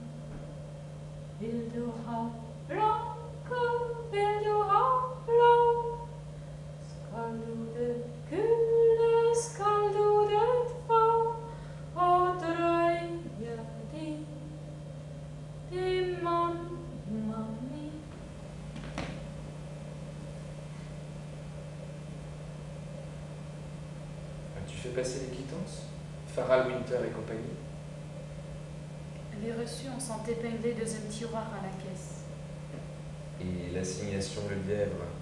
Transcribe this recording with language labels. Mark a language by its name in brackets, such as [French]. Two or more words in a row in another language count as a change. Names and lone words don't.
[Swedish] Vill du ha blanka, vill du ha blå? Skall du det gula, skall du det få, och dröja din. Din mamma min. [French] Tu fais passer les quittances? Farrell, Winter et compagnie? Les reçus, on s'en épinglé deuxième tiroir à la caisse. Et l'assignation Le Lièvre?